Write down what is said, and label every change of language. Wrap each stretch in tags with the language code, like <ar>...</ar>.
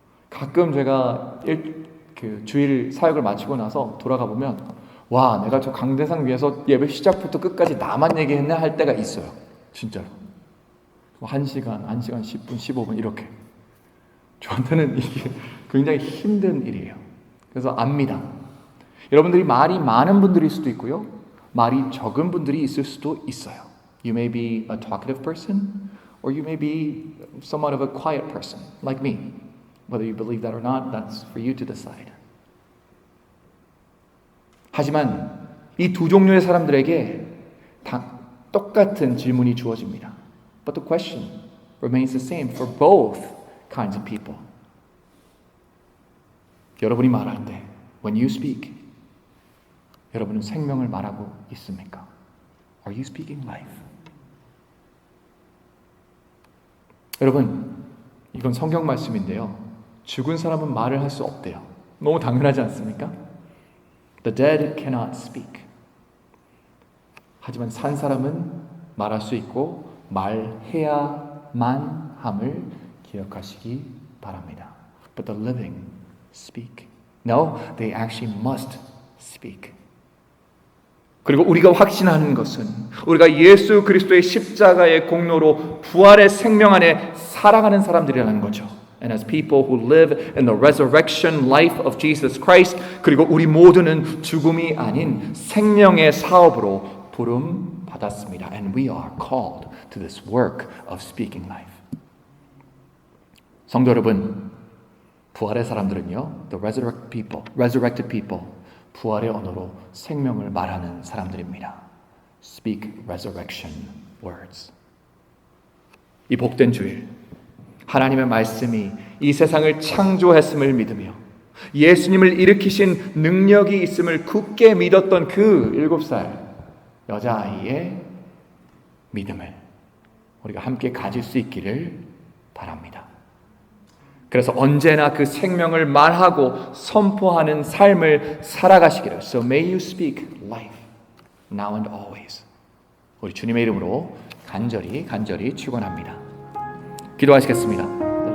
<ko>가끔 제가 주일 사역을 마치고 나서 돌아가 보면 와, 내가 저 강대상 위에서 예배 시작부터 끝까지 나만 얘기했나 할 때가 있어요. 진짜로. 1시간, 10분, 15분 이렇게. 저한테는 이게 굉장히 힘든 일이에요. 그래서 압니다. 여러분들이 말이 많은 분들일 수도 있고요, 말이 적은 분들이 있을 수도 있어요.</ko> <en>You may be a talkative person, or you may be somewhat of a quiet person, like me. Whether you believe that or not, that's for you to decide.</en> <ko>하지만 이 두 종류의 사람들에게 다 똑같은 질문이 주어집니다.</ko> <en>But the question remains the same for both kinds of people.</en> <ko>여러분이 말할 때,</ko> <en>when you speak,</en> <ko>여러분은 생명을 말하고 있습니까?</ko> <en>Are you speaking life?</en> <ko>여러분, 이건 성경 말씀인데요, 죽은 사람은 말을 할 수 없대요. 너무 당연하지 않습니까?</ko> <en>The dead cannot speak.</en> <ko>하지만 산 사람은 말할 수 있고 말해야만 함을 기억하시기 바랍니다.</ko> <en>But the living speak. No, they actually must speak.</en> <ko>그리고 우리가 확신하는 것은 우리가 예수 그리스도의 십자가의 공로로 부활의 생명 안에 살아가는 사람들이라는 거죠.</ko> <en>And as people who live in the resurrection life of Jesus Christ,</en> <ko>그리고 우리 모두는 죽음이 아닌 생명의 사업으로 부름 받았습니다.</ko> <en>And we are called to this work of speaking life.</en> <ko>성도 여러분, 부활의 사람들은요,</ko> <en>the resurrected people,</en> <ko>부활의 언어로 생명을 말하는 사람들입니다.</ko> <en>Speak resurrection words.</en> <ko>이 복된 주일, 하나님의 말씀이 이 세상을 창조했음을 믿으며 예수님을 일으키신 능력이 있음을 굳게 믿었던 그 7살 여자아이의 믿음을 우리가 함께 가질 수 있기를 바랍니다. 그래서 언제나 그 생명을 말하고 선포하는 삶을 살아가시기를.</ko> <en>So may you speak life now and always.</en> <ko>우리 주님의 이름으로 간절히 축원합니다. 기도하시겠습니다.</ko>